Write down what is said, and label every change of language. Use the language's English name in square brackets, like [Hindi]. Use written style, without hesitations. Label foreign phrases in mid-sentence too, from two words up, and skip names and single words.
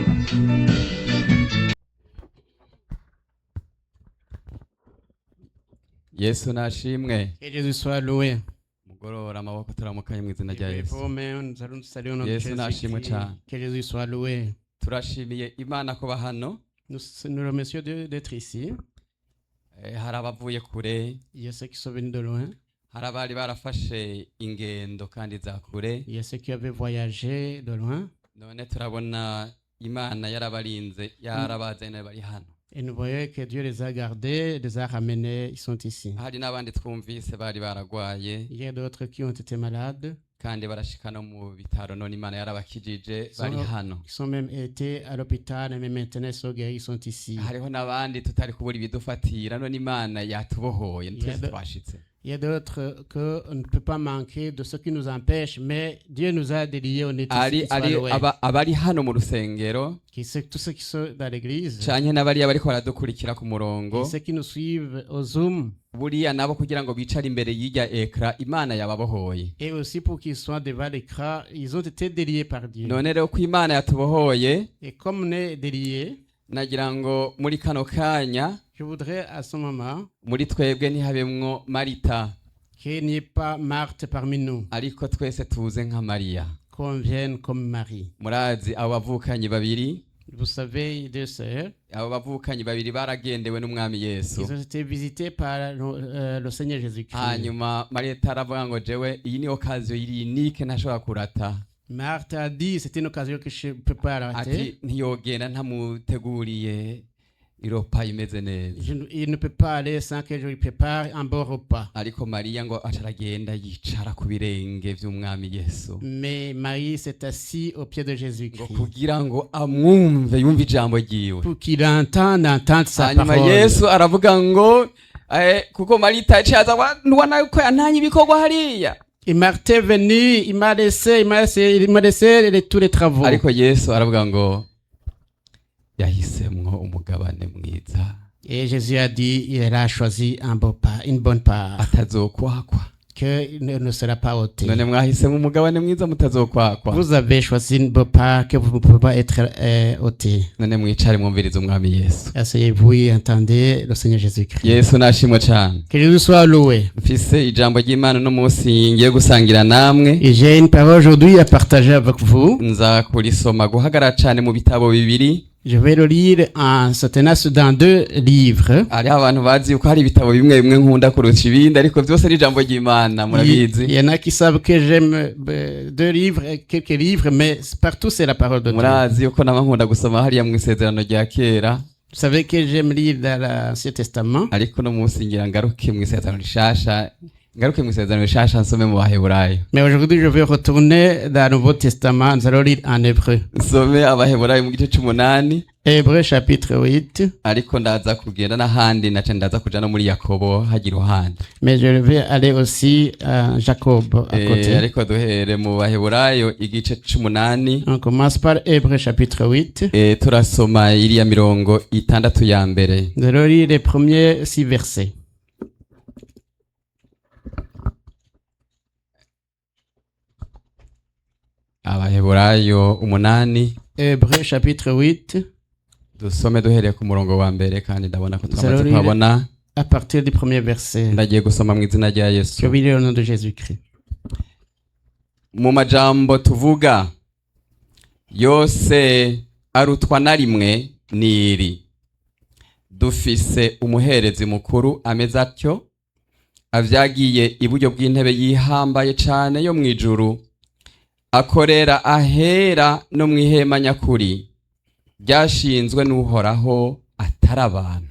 [Rundi] Yesu nashimwe. [French] Que Jésus soit loué. [Rundi] Mugorora amaboko turamukanye mu izina rya Et Yesu. [French] pour nous, nous allons saluer notre [Rundi] Yesu nashimwe Jésus. cyane. [French] Que Jésus soit loué. [Rundi] Turashimiye Imana kuba hano. [French] Nous remercions d'être ici. [Rundi] Hari abavuye kure, [French] Il y a ceux qui sont venus de loin. [Rundi] hari abari barafashe ingendo kandi za kure. [French] Il y a ceux qui avaient voyagé de loin. [Rundi] None turabona Imana yarabarinze yarabazanye bari hano. [French] Et nous voyons que Dieu les a gardés, les a ramenés, ils sont ici. [Rundi] Hari n'abandi twumvise bari baragwaye [French] Il y a d'autres qui ont été malades, [Rundi] kandi barashika no mu bitaro none Imana yarabakijije bari hano. [French] qui sont même été à l'hôpital, mais maintenant ils sont guéris, ils sont ici. [Rundi] Hariho n'abandi tutari kubura ibidufatira none Imana yatubohoye twese twashitse. [French] Il y a d'autres qu'on ne peut pas manquer de ce qui nous empêche, mais Dieu nous a déliés, on est ici, soit loué. [Rundi] Abari hano mu rusengero [French] Tous ceux qui sont dans l'église, [Rundi] canke n'abariya bariko baradukurikira ku murongo [French] et ceux qui nous suivent au Zoom, [Rundi] buriya nabo kugira ngo bicare imbere y'irya ekra Imana yababohoye. [French] et aussi pour qu'ils soient devant l'écran, ils ont été déliés par Dieu. [Rundi] None rero ko Imana yatubohoye, [French] Et comme on est déliés, [Rundi] nagira ngo muri kano kanya [French] je voudrais à ce moment [Rundi] muri twebwe ntihabemwo Marita, [French] qu'il n'y ait pas Marthe parmi nous, [Rundi] ariko twese tuze nka Mariya. [French] qu'on vienne comme Marie. [Rundi] Murazi abo bavukanyi babiri, [French] Vous savez, deux sœurs, [Rundi] abo bavukanyi babiri baragendewe n'umwami Yesu. [French] ils ont été visités par le Seigneur Jésus-Christ. [Rundi] Hanyuma Marita aravuga ngo jewe iyi ni okaziyo unique ntashobora kurata. [French] Marthe a dit, c'est une occasion que je ne peux pas rater. [Rundi] Ati ntiyogenda ntamuteguriye iropa imeze neza. [French] Il ne peut pas aller sans que je lui prépare un bon repas. [Rundi] Ariko Mariya ngo acaragenda yicara ku birenge vy'umwami Yesu. [French] Mais Marie s'est assise au pied de [Rundi] Ngo Jésus-Christ kugira ngo amwumve yumve ijambo ryiwe. [French] pour qu'il entende sa [Rundi] Hanyuma parole. Yesu aravuga ngo kuko Marita yaciye aza nubona ko yantanye ibikorwa hariya. [French] Et Marthe est venu, il m'a laissé tous les travaux. [Rundi] Ariko Yesu aravuga ngo yahisemwo umugabane mwiza [French] Et Jésus a dit, il a choisi une bonne part, [Rundi] atazokwakwa. [French] qu'il ne sera pas ôté. [Rundi] None mwahisemwo umugabane mwiza mutazokwakwa. [French] Vous avez choisi une bonne part que vous ne pouvez pas être ôté. [Rundi] None mwicare mwumvirize umwami Yesu. [French] Asseyez-vous et entendez le Seigneur Jésus-Christ. [Rundi] Yesu nashimwe cyane. [French] Que Jésus soit loué. [Rundi] Mfise ijambo ry'Imana no munsi ngiye gusangira namwe. [French] Et j'ai une parole aujourd'hui à partager avec vous. [Rundi] Nza kurisoma guhagarara cyane mu bitabo bibiri. [French] Je vais le lire en se tenant dans deux livres. [Rundi] Hariho abantu bazi yuko hari ibitabo bimwe bimwe nkunda kurusha ibindi ariko byose ari ijambo ry'Imana murabizi. [French] Il y en a qui savent que j'aime deux livres, quelques livres, mais partout c'est la parole de Dieu. [Rundi] Murazi yuko nama nkunda gusoma hariya mu isezerano rya kera. [French] Vous savez que j'aime lire dans l'Ancien Testament. [Rundi] Ariko no munsi ngira ngaruke mu isezerano rishasha. Ngaruke mu isezerano rishasha nsome mu Baheburayo. [French] Mais aujourd'hui je vais retourner dans le Nouveau Testament. Nous allons lire en hébreu. [Rundi] Nsome Abaheburayo mu gice c'8. [French] Hébreu chapitre 8. [Rundi] Ariko ndaza kugenda n'ahandi naca ndaza kuja no muri Yakobo hagira uhandi. [French] Mais je vais aller aussi à Jacob à côté. [Rundi] Ariko duhere mu Baheburayo igice c'8. [French] On commence par Hébreu chapitre 8. [Rundi] Turasoma iriya mirongo 6 ya mbere. [French] Nous allons lire les premiers 6 versets. [Rundi] Abaheburayo 8. [French] Hébreu chapitre 8. [Rundi] Dusome duhereye ku murongo wa mbere kandi ndabona ko twamaze kuhabona. [French] À partir du premier verset. [Rundi] Ndagiye gusoma mu izina rya Yesu. [French] Je vais lire au nom de Jésus-Christ. [Rundi] Mu majambo tuvuga yose arutwa na rimwe niri. Dufise umuherezi mukuru ameze atyo, avyagiye iburyo bw'intebe yihambaye cane yo mwijuru, akorera ahera no mwihema nyakuri ryashinzwe n'uhoraho atari abantu.